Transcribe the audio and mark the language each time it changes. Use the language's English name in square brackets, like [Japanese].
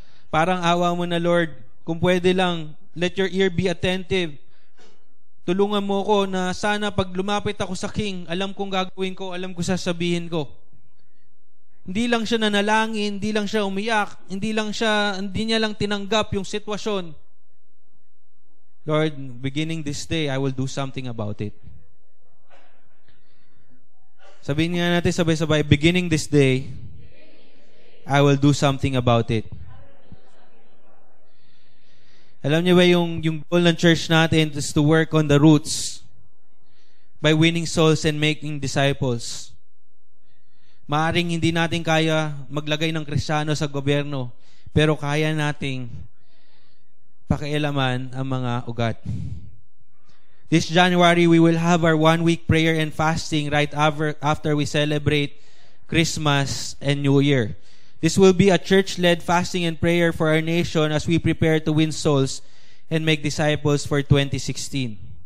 [Filipino] Parang awa mo na Lord, kung pwede lang, [English] let your ear be attentive. [Filipino] Tulungan mo ko na sana pag lumapit ako sa king, alam kong gagawin ko, alam ko sasabihin ko. Hindi lang siya nanalangin, hindi lang siya umiyak, hindi niya lang tinanggap yung sitwasyon. [English] Lord, beginning this day, I will do something about it. [Filipino] Sabihin nga natin sabay-sabay, [English] beginning this day, I will do something about it. [Filipino] Alam niyo ba yung [English] goal ng church [Filipino] natin [English] is to work on the roots by winning souls and making disciples. [Filipino] Maaring hindi natin kaya maglagay ng Kristiyano sa gobyerno, pero kaya nating pakialaman ang mga ugat. [English] This January, we will have our 1-week prayer and fasting right after we celebrate Christmas and New Year. This will be a church-led fasting and prayer for our nation as we prepare to win souls and make disciples for 2016.